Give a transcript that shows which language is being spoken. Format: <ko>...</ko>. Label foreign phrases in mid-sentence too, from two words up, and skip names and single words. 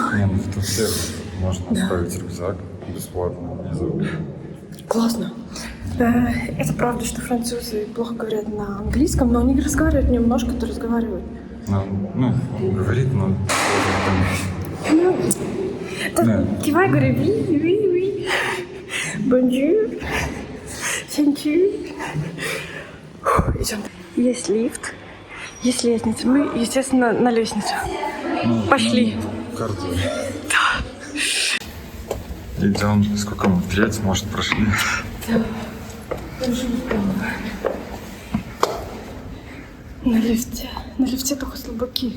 <ru>Не, ну тут всех можно оставить рюкзак бесплатно внизу. Классно. Это правда, что французы плохо говорят на английском, но они разговаривают немножко, то разговаривают. Ну, он говорит, но... Кивай, говори, oui. Bonjour.</ru> <en>Thank you.</en> <ru>Идем. Есть лифт, есть лестница. Мы, естественно, на лестницу. Пошли. Кардио. Идем, сколько мы, треть, может, прошли. Да. На лифте только слабаки.</ru>